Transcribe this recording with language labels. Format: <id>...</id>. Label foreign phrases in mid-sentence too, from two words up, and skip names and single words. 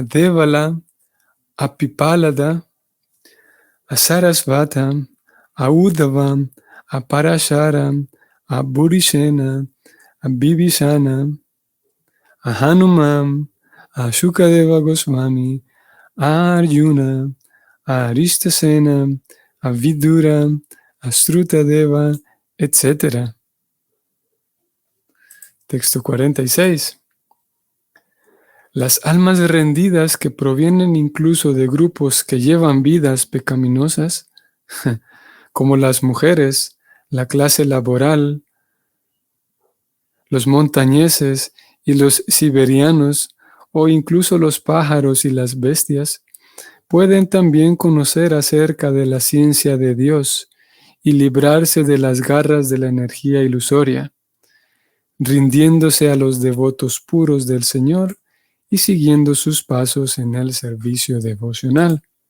<es>Devala, a Pipalada, a Sarasvata, a Uddhava, a Parashara, a Burishena, a Bibhisana, a Hanuman, a Shukadeva Goswami, a Arjuna, a Aristasena, a Vidura, a Srutadeva, etc. Texto 46. Las almas rendidas que provienen incluso de grupos que llevan vidas pecaminosas, como las mujeres, la clase laboral, los montañeses y los siberianos, o incluso los pájaros y las bestias, pueden también conocer acerca de la ciencia de Dios y librarse de las garras de la energía ilusoria, rindiéndose a los devotos puros del Señor y siguiendo sus pasos en el servicio devocional.</es>